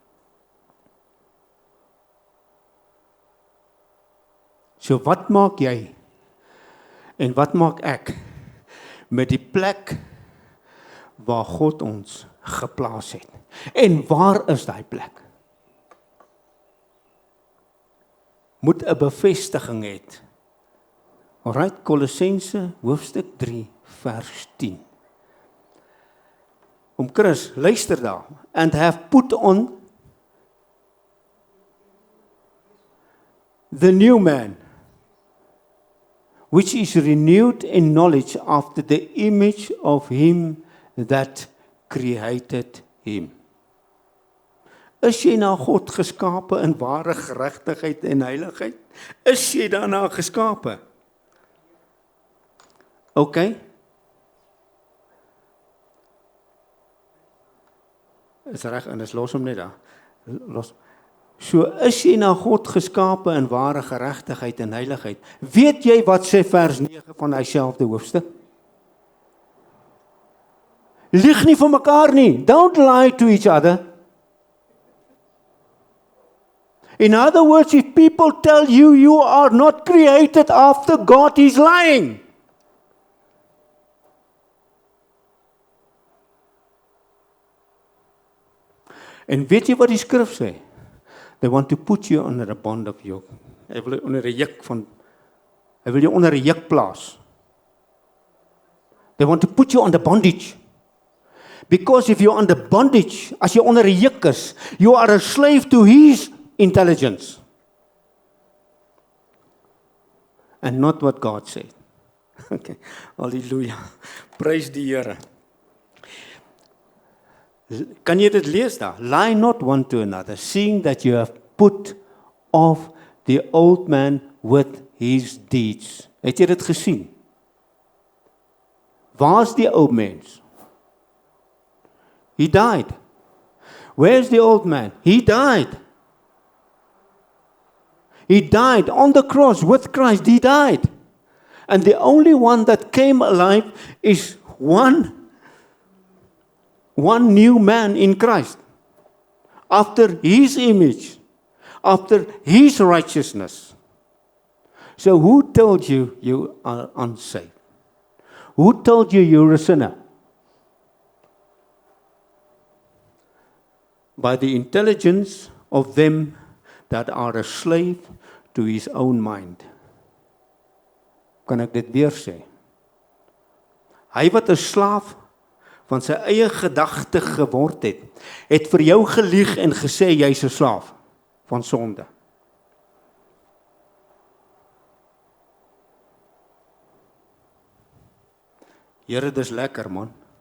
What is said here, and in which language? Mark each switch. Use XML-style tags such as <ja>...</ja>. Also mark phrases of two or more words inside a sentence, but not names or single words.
<af>So wat maak jy en wat maak ek met die plek waar God ons geplaas het. En waar is daai plek? Moet 'n bevestiging hê. Alright, Kolossense hoofstuk 3 vers 10. Chris, luister daar.</af> <en>And have put on the new man, which is renewed in knowledge after the image of him that created him.</en> <af>Is jy na God geskape in ware geregtigheid en heiligheid? Is jy daarna geskape? Okay. Is reg, en is los hom net daar. Los. So is jy na God geskape in ware geregtigheid en heiligheid. Weet jy wat sê vers 9 van dieselfde hoofstuk? Lieg nie vir mekaar nie.</af> <en>Don't lie to each other. In other words, if people tell you you are not created after God, he's lying.</en> <af>En weet jy wat die skrif sê?</af> <en>They want to put you under a bond of yoke.</en> <af>Hy wil jou onder 'n juk plaas.</af> <en>They want to put you under bondage. Because if you're under bondage,</en> <af>as jy onder 'n juk is,</af> <en>you are a slave to his intelligence. And not what God said.</en> <af>Okay. Hallelujah. Praise die Here. Kan jy dit lees daar?</af> <en>Lie not one to another, seeing that you have put off the old man with his deeds.</en> <af>Het jy dit gesien? Waar's die ou mens?</af> <en>He died. Where's the old man? He died. He died on the cross with Christ. He died. And the only one that came alive is one new man in Christ, after his image, after his righteousness. So who told you you are unsaved? Who told you you're a sinner? By the intelligence of them that are a slave to his own mind.</en> <af>Kan ek dit weer sê? Hy wat 'n slaaf van sy eie gedagte geword het vir jou gelieg en gesê jy's 'n slaaf van sonde. Here, dis lekker man.</af>